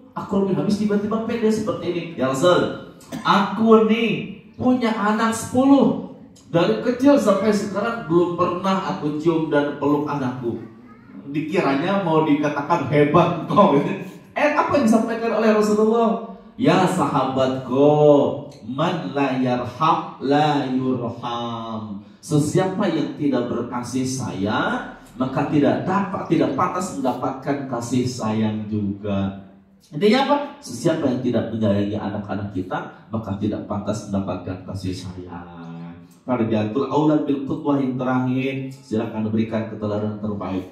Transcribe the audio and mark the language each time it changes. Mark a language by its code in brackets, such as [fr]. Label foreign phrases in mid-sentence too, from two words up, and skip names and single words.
[id] Aqram bin Habis tiba-tiba pede seperti ini. [ar] يا رسول, [id] aku nih punya anak 10. Dari kecil sampai sekarang belum pernah aku cium dan peluk anakku. Dikiranya mau dikatakan hebat kau. Apa yang disampaikan oleh Rasulullah? Ya sahabatku, [ar] من لا يرحم لا يرحم. [id] Sesiapa yang tidak berkasih sayang, maka tidak pantas mendapatkan kasih sayang juga. Intinya apa? Sesiapa yang tidak menyayangi anak-anak kita, maka tidak pantas mendapatkan kasih sayang. [ar] فرجة الأولاد بالقدوة [id] yang terakhir, silakan berikan keteladanan terbaik.